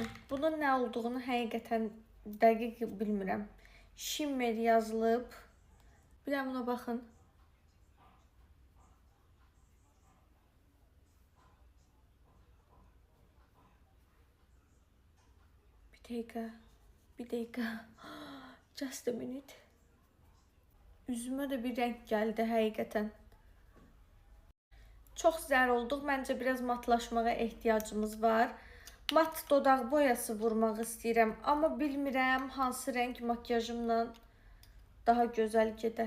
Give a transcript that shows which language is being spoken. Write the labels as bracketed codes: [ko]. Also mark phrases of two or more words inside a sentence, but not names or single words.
[az] Bunun nə olduğunu həqiqətən dəqiq bilmirəm. Shimmer yazılıb. Bir də buna baxın. Bir dəqiqə. [en] Just a minute. [az] Üzümə də bir rəng gəldi həqiqətən. Çox zər olduq. Məncə biraz matlaşmağa ehtiyacımız var. Mat dodaq boyası vurmaq istəyirəm. Amma bilmirəm hansı rəng makyajımla daha gözəl gedər.